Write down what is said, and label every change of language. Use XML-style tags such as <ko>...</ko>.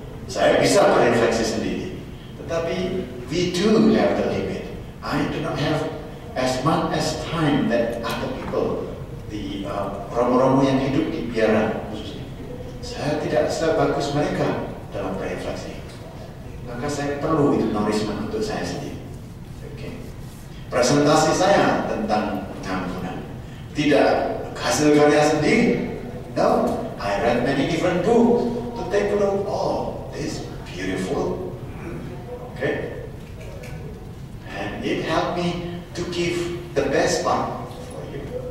<id>Saya bisa berefleksi sendiri. Tetapi</id> <en>we do have the limit. I do not have as much as time that other people, the Romo-Romo</en> <id>yang hidup di biara khususnya. Saya tidak sebagus mereka dalam berefleksi. Maka saya perlu itu nourishment untuk saya sendiri. Okay. Presentasi saya tentang pengampunan tidak hasil karya sendiri.</id> <en>No, I read many different books to take a look. Oh, this is beautiful. Okay, and it helped me to give the best part for you.</en>